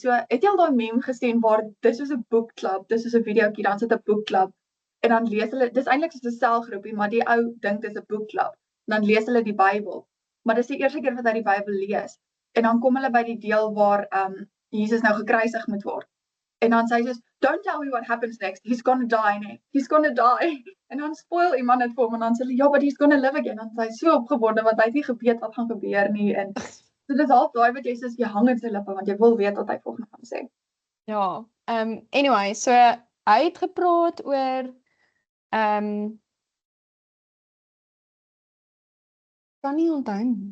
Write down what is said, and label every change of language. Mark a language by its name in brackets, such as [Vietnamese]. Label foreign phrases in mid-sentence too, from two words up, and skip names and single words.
[Afrikaans] So het jy al daai meme gesien waar dis soos 'n boekklub, dis soos 'n videoetjie, dan sit 'n boekklub en dan lees hulle, dis eintlik soos 'n selgroepie, maar die ou dink dis 'n boekklub. Dan lees hulle die Bybel. Maar dis die eerste keer wat hy die Bybel lees. En dan kom hulle by die deel waar Jesus nou gekruisig moet word. En dan sê hy soos, [English] don't tell me what happens next, he's gonna die, nee. He's gonna die. [Afrikaans] En dan spoil iemand dit vir hom en dan sê hulle, ja, [English] but he's gonna live again. [Afrikaans] En dan sê hy so opgewonde want hy het nie geweet wat gaan gebeur nie. En so dis half daai wat jy sê, jy hang in sy lippe want jy wil weet wat hy volgende gaan sê. Ja, anyway, so hy het gepraat oor kan nie onthou nie.